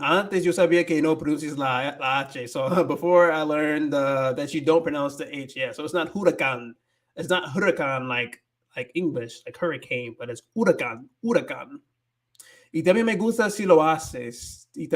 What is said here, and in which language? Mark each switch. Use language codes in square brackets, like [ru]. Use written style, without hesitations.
[es] Antes yo sabía que no pronuncias la H. [en] So before I learned that you don't pronounce the H. Yeah, so it's not huracán. It's not huracán like English, like hurricane, but it's huracán. [es] Y también me gusta si lo haces.